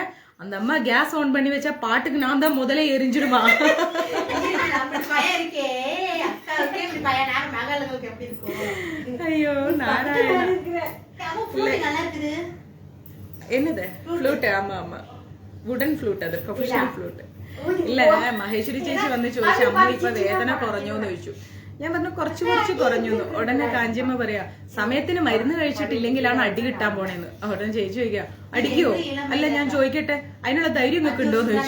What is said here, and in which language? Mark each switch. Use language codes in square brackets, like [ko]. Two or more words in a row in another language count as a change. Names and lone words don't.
[ta] அந்த அம்மா கேஸ் ஆன் பண்ணி வச்சா பாட்டுக்கு நான் தான் முதல்ல எரிஞ்சிடுமா. ஐயோ நாராயணா. என்னது ഫ്ലൂട്ട്? ஆமா ஆமா, [en] wooden flute. [ml] അത് [en] professional flute. [ml] ഇല്ല, മഹേശ്വരി ചേച്ചി വന്ന് ചോദിച്ചു അമ്മ ഇപ്പൊ വേദന കുറഞ്ഞോന്ന് ചോദിച്ചു. ഞാൻ പറഞ്ഞു കുറച്ച് കുറഞ്ഞു. ഉടനെ കാഞ്ചിയമ്മ പറയാ സമയത്തിന് മരുന്ന് കഴിച്ചിട്ടില്ലെങ്കിലാണ് അടി കിട്ടാൻ പോണേന്ന്. ഉടനെ ചേച്ചി ചോദിക്കുക അടിക്കുവോ? അല്ല ഞാൻ ചോദിക്കട്ടെ, അതിനുള്ള ധൈര്യം നിങ്ങൾക്ക് ഉണ്ടോന്ന് ചോദിച്ചു.